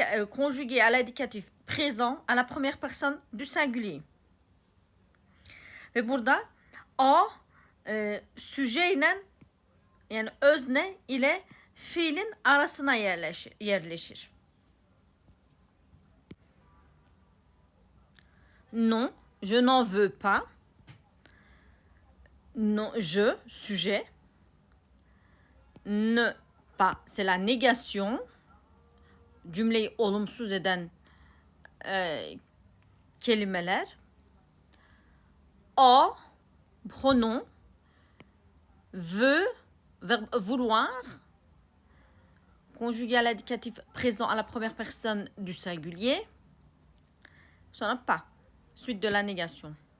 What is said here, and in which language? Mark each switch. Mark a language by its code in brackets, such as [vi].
[fr] Conjugué à l'indicatif présent à la première personne du singulier. [tr] Ve burada o sujet ile yani özne ile fiilin arasına yerleşir. [fr] Non, je n'en veux pas. Non, je, sujet. Ne pas, c'est la négation. [tr] Cümleyi olumsuz eden kelimeler. [fr] O, pronom. Veut, verbe vouloir, conjugué à l'indicatif présent à la première personne du singulier. [tr] Sonra [fr] pas, suite de la négation.